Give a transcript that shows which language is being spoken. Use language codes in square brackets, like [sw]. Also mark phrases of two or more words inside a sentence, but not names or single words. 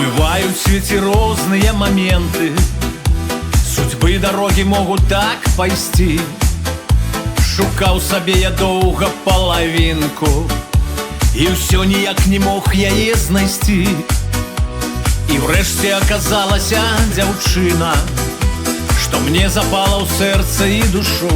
[ru] Бывают в свете розные моменты, судьбы дороги могут так пайсці. [be] Шукаў сабе я доўга палавінку, і ўсё ніяк не мог яе знайсці. І ўрэшце аказалася дзяўчына, што мне запала ў сэрца і душу.